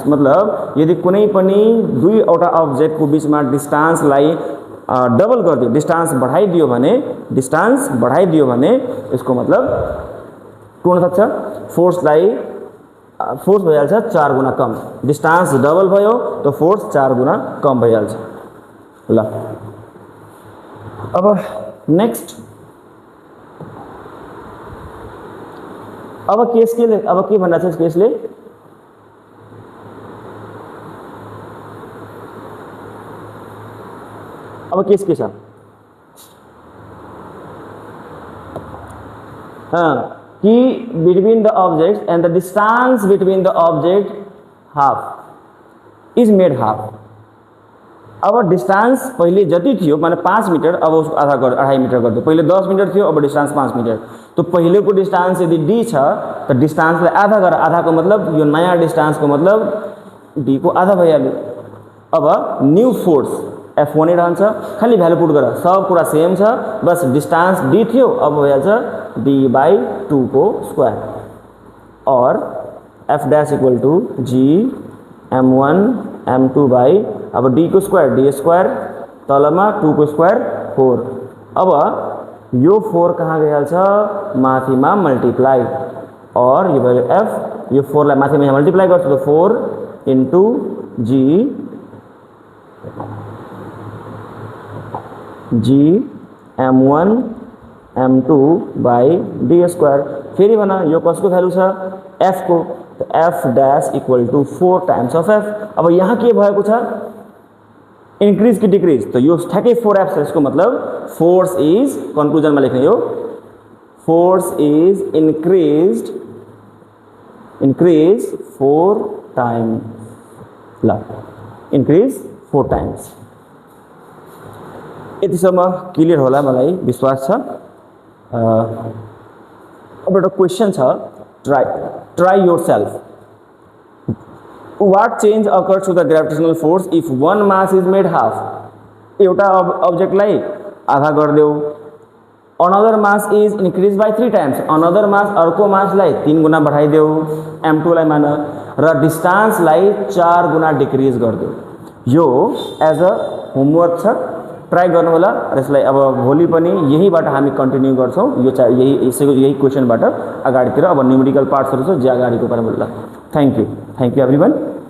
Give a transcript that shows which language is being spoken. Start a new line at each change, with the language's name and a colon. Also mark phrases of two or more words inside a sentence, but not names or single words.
Nepali: मतलब यदि कुनै पनि दुईवटा अब्जेक्टको बीचमा डिस्टेंसलाई डबल गरिदियो, डिस्टेंस बढाइदियो भने यसको मतलब के हुन सक्छ, फोर्सलाई फोर्स भइहाल्छ 4 गुना कम, डिस्टेंस डबल भयो तो फोर्स 4 गुना कम भइहाल्छ। ल अब नेक्स्ट, अब के भन्दा छ केसले, अब केस के छ कि
English: between the objects and the distance between the object half is made half।
Nepali: अब डिस्टेंस पहले जति थियो माने 5 मिटर, अब उसको आधा कर 2.5 मिटर
Hindi: कर दो।
Nepali: पहले 10 मिटर थियो, अब डिस्टेंस 5 मिटर, तो पहले को डिस्टेंस यदि d छ तो डिस्टेंस लाई आधा कर, आधा को मतलब यो नयाँ डिस्टेंस को मतलब d को आधा भइहाल्यो। अब न्यू फोर्स F1 रहन्छ, खाली भ्यालु पुट गर, सब कुरा सेम छ, बस डिस्टेंस d थियो, अब भइहाल्छ d/2 को स्क्वायर, और
English: F dash equal to g m1 m2 by
Nepali: अब d को स्क्वायर d स्क्वायर तलमा 2 को स्क्वायर 4। अब यो 4 कहाँ गइहाल्छ माथिमा मल्टिप्लाई, और यो भयो f, यो 4 लाई माथिमा मल्टिप्लाई गर्छ तो 4 इन्टु g m1 m2 बाई d स्क्वायर। फेरि भन यो कसको भ्यालु छ f को, तो
English: f dash equal to 4 times of f.
Nepali: अब यहाँ के भएको छ इंक्रीज कि डिक्रीज, तो यो ठ्याक्कै 4f छ, यसको मतलब
English: force is,
Nepali: कन्क्लुजनमा लेख्ने यो
English: force is increase 4 times,
Nepali: ल
English: increase 4 times.
Nepali: यतिसम्म क्लियर होला मलाई विश्वास छ। अब एउटा क्वेशन छ,
English: try yourself, what change occurs to the gravitational force if one mass is made half।
Nepali: एउटा ऑब्जेक्ट लाई आधा कर देऊ,
English: another mass is increased by 3 times, another mass
Nepali: अर्को मास लाई 3 गुना बढ़ाई देऊ m2 लाई मान, र डिस्टेंस लाई 4 गुना डिक्रीज कर देऊ। यो
English: as a homework
Nepali: छ, ट्राई गर्नु होला। र यसलाई अब भोलि पनि यहीबाट हामी कन्टिन्यू गर्छौं, यो यही क्वेशनबाट अगाडितिर। अब न्यूमेरिकल पार्ट्सहरु छ जे अगाडिको पार्टमा ल।
English: thank you everyone.